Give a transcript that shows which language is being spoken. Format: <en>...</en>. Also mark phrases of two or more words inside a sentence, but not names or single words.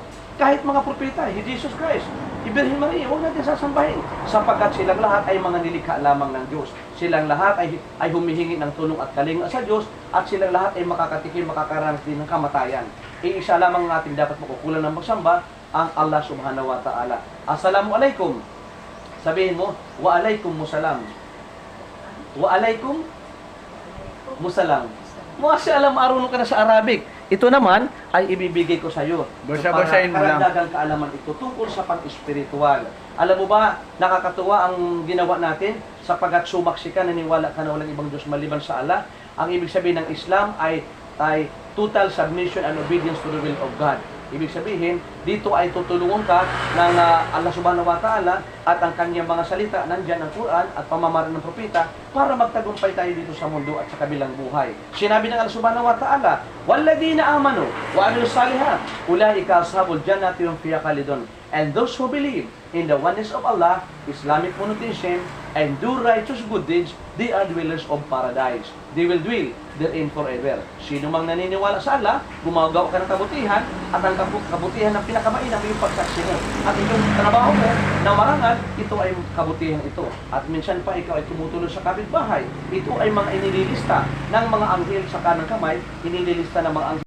<tl>Kahit mga propeta, Jesus Christ, Virgin Maria, huwag natin sasambahin. Sapagkat silang lahat ay mga nilikha lamang ng Diyos. Silang lahat ay humihingi ng tulong at kalinga sa Diyos at silang lahat ay makakatikim, makakaranas din ng kamatayan. Iisa lamang ang ating dapat makukulan ng magsamba, ang</tl> <ar>الله سبحانه وتعالى. Assalamualaikum.</ar> <tl>Sabihin mo,</tl> <ar>وعليكم السلام. وعليكم السلام ما شاء الله,</ar> <tl>marunong ka na sa Arabic. Ito naman ay ibibigay ko sa iyo. Basa-basahin mo lang. Karagdagang kaalaman ito tungkol sa pang-espiritual. Alam mo ba, nakakatuwa ang ginawa natin sapagkat sumaksi ka, naniwala ka na walang ibang Diyos maliban sa Allah. Ang ibig sabihin ng Islam ay</tl> <en>total submission and obedience to the will of God.</en> <tl>Ibig sabihin, dito ay tutulungan ka ng</tl> <ar>الله سبحانه وتعالى</ar> <tl>at ang kanyang mga salita, nandyan ang Quran at pamamaraan ng propeta para magtagumpay tayo dito sa mundo at sa kabilang buhay. Sinabi ng</tl> <ar>Allah subhanahu wa ta'ala, وَالَّذِينَ آمَنُوا وَعَمِلُوا الصَّالِحَاتِ أُولَٰئِكَ أَصْحَابُ الْجَنَّةِ هُمْ فِيهَا خَالِدُونَ.</ar> <en>And those who believe in the oneness of Allah, Islamic monotheism, and do righteous good deeds, they are dwellers of paradise. They will dwell therein forever.</en> <tl>Sino mang naniniwala sa Allah, gumagawa ka ng kabutihan, at ang kabutihan ng pinakamainam ay yung pagsaksi mo. At yung trabaho mo na marangal, ito ay kabutihan ito. At minsan pa ikaw ay tumutulong sa kapitbahay. Ito ay mga inililista ng mga anghel sa kanang kamay, inililista ng mga anghel</tl>